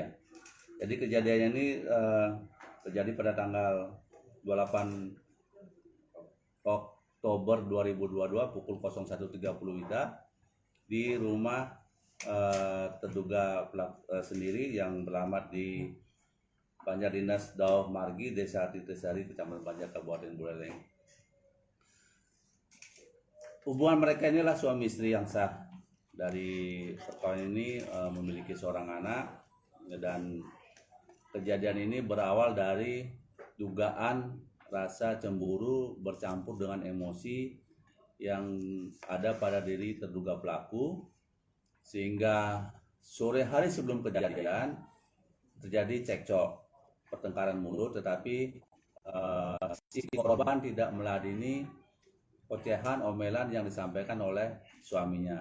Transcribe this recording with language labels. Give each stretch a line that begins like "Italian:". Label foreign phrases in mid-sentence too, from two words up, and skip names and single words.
Indonesian: Jadi kejadiannya ini terjadi pada tanggal 28 Oktober 2022 pukul 01.30 WITA di rumah terduga pelaku sendiri yang beralamat di Banjar Dinas Dauh Margi, Desa Titisari, Kecamatan Banjar, Kabupaten Buleleng. Hubungan mereka inilah suami istri yang sah. Dari perkawinan ini memiliki seorang anak, dan kejadian ini berawal dari dugaan rasa cemburu bercampur dengan emosi yang ada pada diri terduga pelaku, sehingga sore hari sebelum kejadian terjadi cekcok, pertengkaran mulut, tetapi si korban tidak meladeni ocehan omelan yang disampaikan oleh suaminya.